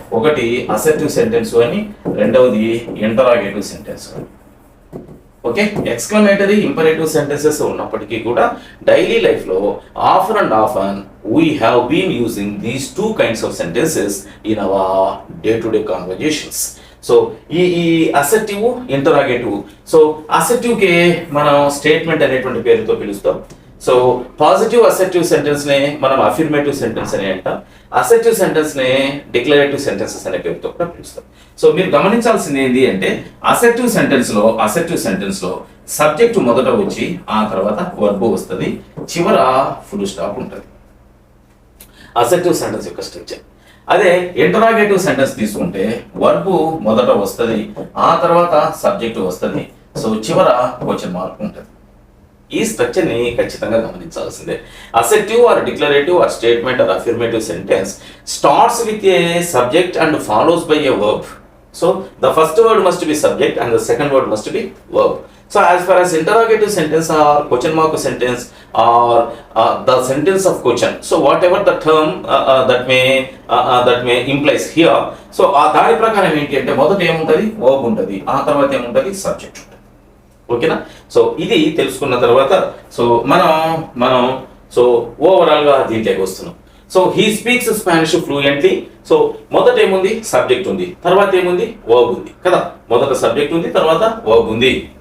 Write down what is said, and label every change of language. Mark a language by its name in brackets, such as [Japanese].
[Telugu] ఒకటి అసెర్టివ్ సెంటెన్స్ అని, రెండవది interrogative sentence. [English] okay, exclamatory, imperative sentences [Telugu] ఉన్నప్పటికీ కూడా డైలీ లైఫ్ లో [English] Often and often we have been using these two kinds of sentences in our day-to-day conversations. [Telugu] So ఈ అసెర్టివ్, interrogative. So అసెర్టివ్ కే మనం statement అనేటువంటి పేరుతో పిలుస్తాం. సో పాజిటివ్ అసెర్టివ్ సెంటెన్స్ నే మనం అఫర్మేటివ్ సెంటెన్స్ అని అంటాం. అసెర్టివ్ సెంటెన్స్ నే డిక్లరేటివ్ సెంటెన్సెస్ అనే పేరుతో కూడా పిలుస్తాం. సో మీరు గమనించాల్సింది ఏంటి అంటే అసెర్టివ్ సెంటెన్స్ లో సబ్జెక్ట్ మొదట వచ్చి ఆ తర్వాత వర్బ్ వస్తుంది, చివర ఫుల్ స్టాప్ ఉంటుంది. అసెర్టివ్ సెంటెన్స్ యొక్క స్ట్రక్చర్. అదే ఇంటరాగేటివ్ సెంటెన్స్ తీసుకుంటే వర్బ్ మొదట వస్తుంది, ఆ తర్వాత సబ్జెక్ట్ వస్తుంది, సో చివర క్వశ్చన్ మార్క్ ఉంటుంది. ఈ స్ట్రక్చర్ ని ఖచ్చితంగా గమనించాల్సిందే. [English] Assertive or declarative or statement or affirmative sentence starts with a subject and follows by a verb. So the first word must be subject and the second word must be verb. So as far as interrogative sentence or question mark sentence or the sentence of question, so whatever the term that may implies here, so [Telugu] దాని ప్రకారం ఏంటి అంటే మొదట ఏముంటది, verb ఉంటది, ఆ తర్వాత ఏముంటది, సబ్జెక్ట్ ఉంటుంది. ఓకేనా? సో ఇది తెలుసుకున్న తర్వాత సో మనం సో ఓవరాల్ గా దీంట్లోకి వస్తున్నాం. So [English] He speaks Spanish fluently. [Telugu] So మొదట ఏముంది, సబ్జెక్ట్ ఉంది, తర్వాత ఏముంది, వర్బ్ ఉంది కదా. మొదట సబ్జెక్ట్ ఉంది, తర్వాత వర్బ్ ఉంది.